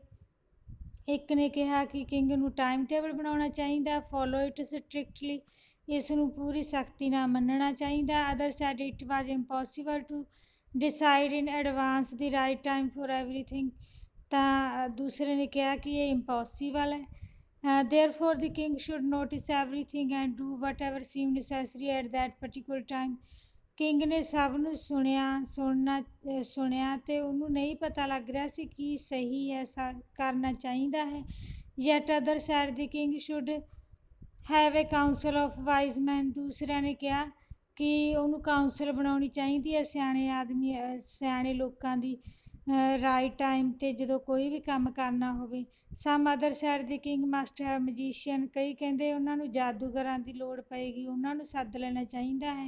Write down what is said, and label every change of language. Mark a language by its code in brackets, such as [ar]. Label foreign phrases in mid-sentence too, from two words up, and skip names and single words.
[pa] ਇੱਕ ਨੇ ਕਿਹਾ ਕਿ ਕਿੰਗ ਨੂੰ [en] time table [pa] ਬਣਾਉਣਾ ਚਾਹੀਦਾ। [en] follow it strictly, [pa] ਇਸ ਨੂੰ ਪੂਰੀ ਸਖਤੀ ਨਾਲ ਮੰਨਣਾ ਚਾਹੀਦਾ। [en] other said it was impossible to decide in advance the right time for everything. [pa] ਤਾਂ ਦੂਸਰੇ ਨੇ ਕਿਹਾ ਕਿ ਇਹ ਇੰਪੋਸੀਬਲ ਹੈ। [en] Therefore, the king should notice everything and do whatever seemed necessary at that particular time. [pa] ਕਿੰਗ ਨੇ ਸਭ ਨੂੰ ਸੁਣਿਆ ਅਤੇ ਉਹਨੂੰ ਨਹੀਂ ਪਤਾ ਲੱਗ ਰਿਹਾ ਸੀ ਕੀ ਸਹੀ ਹੈ, ਕਰਨਾ ਚਾਹੀਦਾ ਹੈ। [en] Yet other said the king should have a council of wise men. [pa] ਦੂਸਰਿਆਂ ਨੇ ਕਿਹਾ ਕਿ ਉਹਨੂੰ ਕਾਉਂਸਲ ਬਣਾਉਣੀ ਚਾਹੀਦੀ ਹੈ ਸਿਆਣੇ ਲੋਕਾਂ ਦੀ [en] right time [pa] 'ਤੇ ਜਦੋਂ ਕੋਈ ਵੀ ਕੰਮ ਕਰਨਾ ਹੋਵੇ। [en] some other side the king must have magician. [pa] ਕਈ ਕਹਿੰਦੇ ਉਹਨਾਂ ਨੂੰ ਜਾਦੂਗਰਾਂ ਦੀ ਲੋੜ ਪਏਗੀ, ਉਹਨਾਂ ਨੂੰ ਸੱਦ ਲੈਣਾ ਚਾਹੀਦਾ ਹੈ।